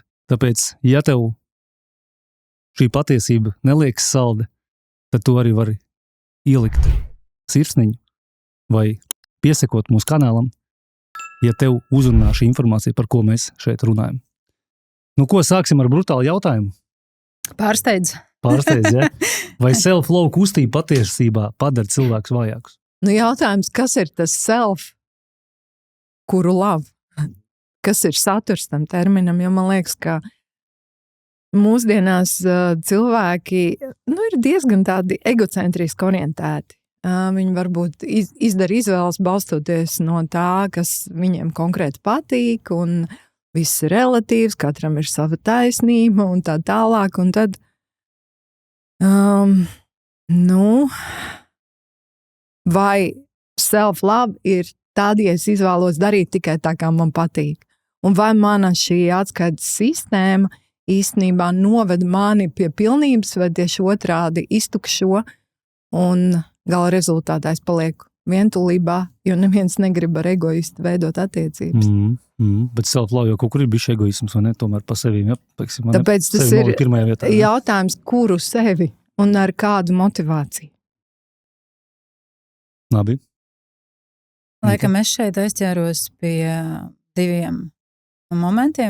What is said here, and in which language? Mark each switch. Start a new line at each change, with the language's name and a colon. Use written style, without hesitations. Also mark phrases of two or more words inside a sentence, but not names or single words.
Latvian: Tāpēc, ja tev šī patiesība neliekas salda, tad tu arī vari ielikt sirsniņu vai piesekot mūsu kanālam, ja tev uzrunā šī informācija, par ko mēs šeit runājam. Nu, ko sāksim ar brutālu jautājumu? Pārsteidz, ja? Vai self-love kustība patiesībā padara cilvēkus vājākus? Nu, jautājums, kas ir tas self, kuru love? Kas ir saturs tam terminam? Jo man liekas, ka mūsdienās cilvēki ir diezgan tādi egocentriski orientēti. Viņi varbūt izdara izvēles balstoties no tā, kas viņiem konkrēti patīk, un viss ir relatīvs, katram ir sava taisnība un tā tālāk. Un tad, vai self-love ir tad, ja es izvēlos darīt tikai tā, kā man patīk? Un vai mana šī atskaites sistēma īstenībā noved mani pie pilnības, vai tieši otrādi iztukšo, un gala rezultātā es palieku vientulībā, jo neviens negrib ar egoistu veidot attiecības. Bet self-love jau kaut kur ir bišķi egoisms, vai ne? Tomēr pa sevīm, Tāpēc tas ir jautājums, kuru sevi un ar kādu motivāciju. Labi. Laikam es šeit aizķēros pie diviem momentiem.